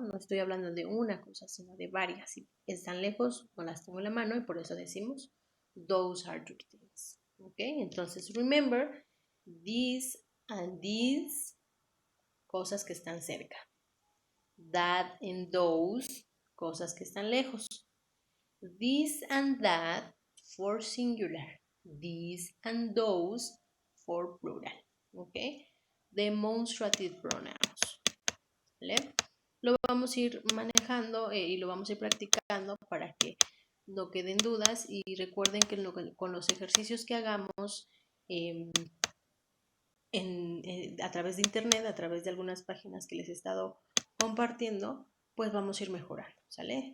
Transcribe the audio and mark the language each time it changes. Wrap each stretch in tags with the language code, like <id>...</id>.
<es>No estoy hablando de una cosa, sino de varias. Si están lejos, no las tengo en la mano y por eso decimos, those are your things. ¿Ok?</es> <en>Entonces, remember, these and these, cosas que están cerca.</en> <es>That and those, cosas que están lejos.</es> <en>This and that for singular. These and those for plural. ¿Ok? Demonstrative pronouns.</en> <es>¿Vale? Lo vamos a ir manejando y lo vamos a ir practicando para que no queden dudas y recuerden que con los ejercicios que hagamos a través de internet, a través de algunas páginas que les he estado compartiendo, pues vamos a ir mejorando, ¿sale?</es>